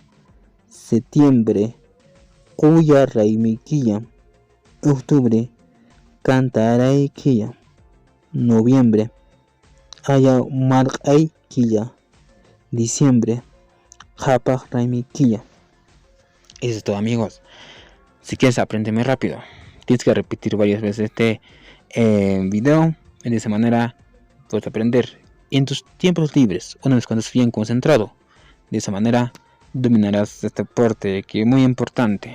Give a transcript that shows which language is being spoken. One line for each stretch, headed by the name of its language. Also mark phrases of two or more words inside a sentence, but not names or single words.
Spanish: Septiembre, Cuyarraimiquilla. Octubre, Cantaraiquilla. Noviembre, Ayamaraiquilla. Diciembre, Japaxraimiquilla. Eso es todo, amigos. Si quieres aprenderme rápido, tienes que repetir varias veces este video. De esa manera puedes aprender. Y en tus tiempos libres, una vez cuando estés bien concentrado, de esa manera dominarás este parte que es muy importante.